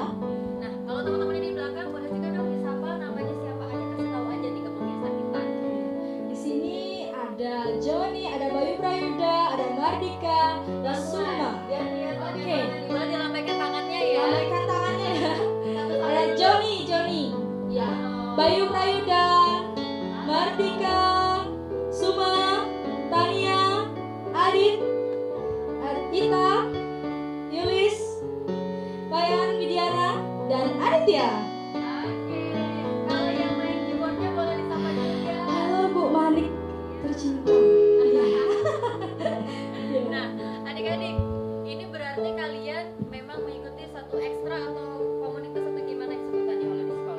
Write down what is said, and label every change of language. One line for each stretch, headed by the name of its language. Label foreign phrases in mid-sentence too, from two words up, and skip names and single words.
Indonesian: Nah, kalau teman-teman ini di belakang boleh juga dong disapa namanya siapa aja, kasih tahu aja nih ke pemirsa kita. Di sini ada Joni, ada Bayu Prayuda, ada Mardika, dan Suma. Biar kelihatan Oke. gimana nih. Boleh dilambaikan tangannya ya. Lambaikan tangannya ya. Ada Joni, ya. Bayu Prayuda, Mardika, Suma, Tania, Adit, Ita, Yulis, Bayan Widiana, dan Aditya. Oke. Kalau yang main keyboardnya boleh disapa juga. Halo Bu Manik tercinta. Nah, adik-adik, ini berarti kalian memang mengikuti satu ekstra atau komunitas atau gimana sebutannya kalau di sekolah?